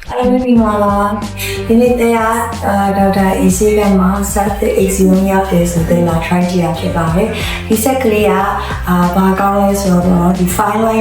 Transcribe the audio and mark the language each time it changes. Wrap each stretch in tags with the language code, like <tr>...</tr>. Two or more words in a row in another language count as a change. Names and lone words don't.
<my>အားလုံးဒီမှာဒီနေ့တရားဒေါက်တာအေးစီကမှာ</my> <en>set the exam</en> <my>ရတယ်ဆိုတဲ့လာ try ကြည့်ရဖြစ်ပါတယ်ဒီ set ကလေးကဘာကောင်းလဲဆိုတော့ဒီ</my> <en>fine line</en>